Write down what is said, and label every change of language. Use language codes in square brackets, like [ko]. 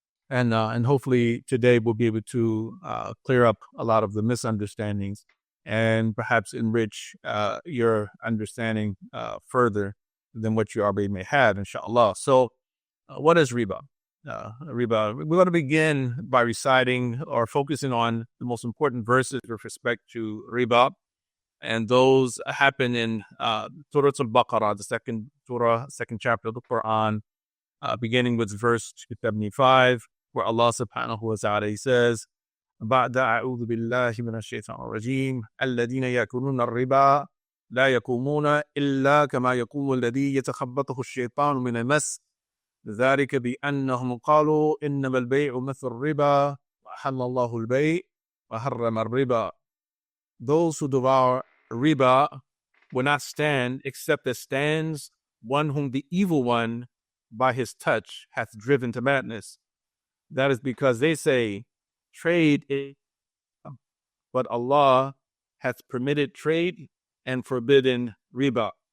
[en] And hopefully today we'll be able to clear up a lot of the misunderstandings and perhaps enrich your understanding further than what you already may have, inshallah. So what is Riba? Riba, we want to begin by reciting or focusing on the most important verses with respect to Riba. And those happen in Surah Al-Baqarah, the second surah, second chapter of the Quran, beginning with verse 275, where Allah subhanahu wa ta'ala says, [ar] بعد أعوذ بالله من الشيطان الرجيم الذين يأكلون الربا لا يقومون إلا كما يقوم الذي يتخبطه الشيطان من المس ذلك بأنهم قالوا إنما البيع مثل الربا وأحل الله البيع وحرم الربا. [en] Those who devour riba will not stand except as stands one whom the evil one by his touch hath driven to madness. That is because they say, trade is, but Allah hath permitted trade and forbidden riba.